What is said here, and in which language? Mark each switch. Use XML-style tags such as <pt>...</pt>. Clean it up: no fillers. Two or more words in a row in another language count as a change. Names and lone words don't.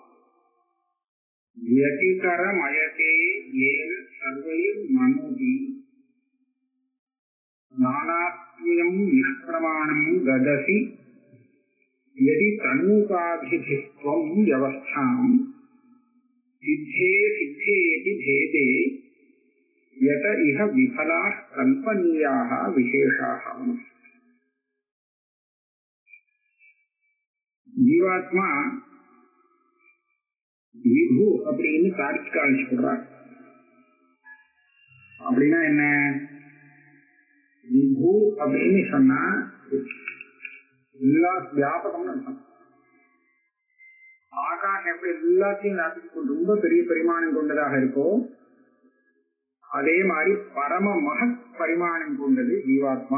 <sa>व्यतिकरमयते येन सर्वैर्मनोभिः नानात्म्यं निष्प्रमाणं गदसि यदि तन्मुखाभिधिस्त्वं व्यवस्थां सिद्धे सिद्धेति भेदे यत इह विफलाः कल्पनीयाः विशेषाः। जीवात्मा विभु</sa> <ta>அப்படின்னு தார்க்கிகால் சொல்றார். அப்படின்னா என்ன? விபு அப்படின்னு சொன்னா எல்லா வியாபகம்னு அர்த்தம். ஆகாஷம் எப்படி எல்லாத்தையும் வியாபிக்கும் ரொம்ப பெரிய பரிமாணம் கொண்டதாக இருக்கோ அதே மாதிரி பரம மகத் பரிமாணம் கொண்டது ஜீவாத்மா.</ta>